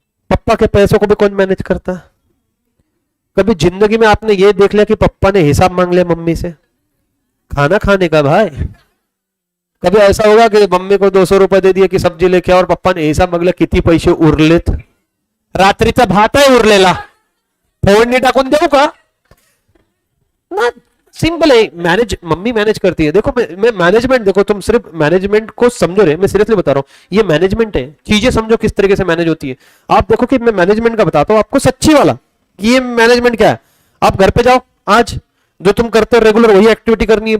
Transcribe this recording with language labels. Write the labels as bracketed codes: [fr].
[hi] पप्पा के पैसों को भी कौन मैनेज करता? कभी जिंदगी में आपने ये देख लिया कि पप्पा ने हिसाब मांग लिया मम्मी से खाना खाने का? भाई कभी ऐसा होगा कि मम्मी को 200 रुपए दे दिए कि सब्जी लेके आओ और पप्पा ने हिसाब [mr] मांगला किती पैसे उरलेत? रात्रीचा भात आहे उरलेला, फोडणी टाकून देऊ का ना? [hi] सिंपल है, मैनेज मम्मी मैनेज करती है। देखो मैं मैनेजमेंट, देखो तुम सिर्फ मैनेजमेंट को समझो रे, मैं सीरियसली बता रहा हूं, ये मैनेजमेंट है। चीजें समझो किस तरीके से मैनेज होती है। आप देखो कि मैं मैनेजमेंट का बताता हूं आपको सच्ची वाला कि ये मैनेजमेंट क्या है। आप घर पे जाओ, आज जो तुम करते हो रेगुलर वही एक्टिविटी करनी है।